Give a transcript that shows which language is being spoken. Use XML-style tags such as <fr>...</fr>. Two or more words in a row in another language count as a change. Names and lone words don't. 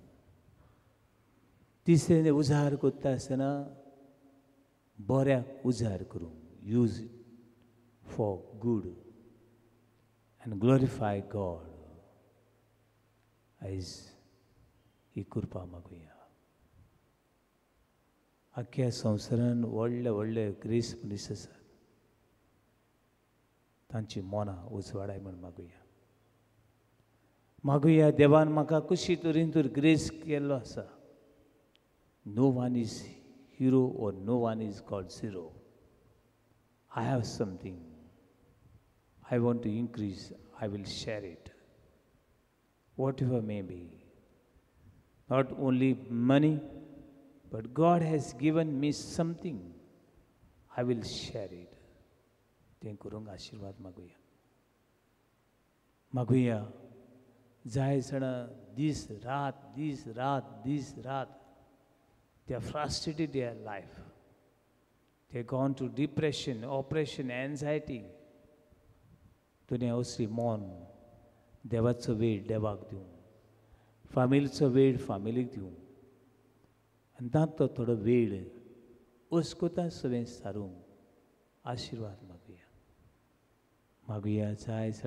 <kok>तिसरें उजार करता आसतना बऱ्याक उजार करूं</kok> <en>use it for good and glorify God</en> <kok>आयज ही करपा मागुया आख्या संवसारान व्हडले व्हडले ग्रेस मनीस आसात तांची मनां उजवाडाय म्हण मागुया देवान म्हाका कशी तरेन तर ग्रेस केल्लो आसा</kok> <en>no one is hero and no one is called zero I have something. I want to increase. I will share it. Whatever may be. Not only money, but God has given me something. I will share it.</en> <kok>तें करूंक आशीर्वाद मागुया जाय जाणां दीस रात</kok> <en>they are frustrated in their life. They gone to depression, oppression, anxiety.</en> <kok>दुनिया उसरी मोन देवाचो वेळ देवाक दिवं फामिलीचो वेळ फामिलीक दिवं आनी तांतो थोडो वेळ उसकोता सगळें सारूंक आशिर्वाद मागुया जाय</kok>